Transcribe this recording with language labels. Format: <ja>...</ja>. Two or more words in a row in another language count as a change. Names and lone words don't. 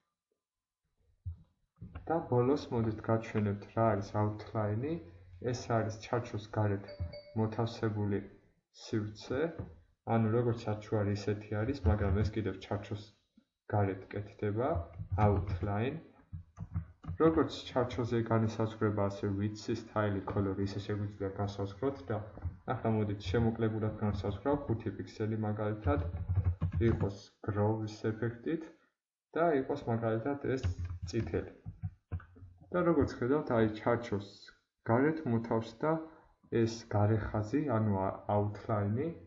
<ka>და ბოლოს მოდით გაჩვენებთ რა არის outline-ი, ეს არის ჩარჩოს გარეთ მოთავსებული სივრცე, ანუ როგორც ჩარჩო არის ისეთი არის, მაგრამ ეს კიდევ ჩარჩოს გარეთ კეთდება, outline. როგორც ჩარჩოზე განისაზღვრება, ასე</ka> <en>width, style, color,</en> <ka>ისე შეგვიძლია განსაზღვროთ და ახლა მოდით შემოკლებულად განსაზღვრავ 5 პიქსელი მაგალითად, იყოს grows ეფექტით და იყოს მაგალითად ეს წითელი. და როგორც ხედავთ, ჩარჩოს გარეთ მოთავსდა ეს გარე ხაზი, ანუ outline-ი.</ka>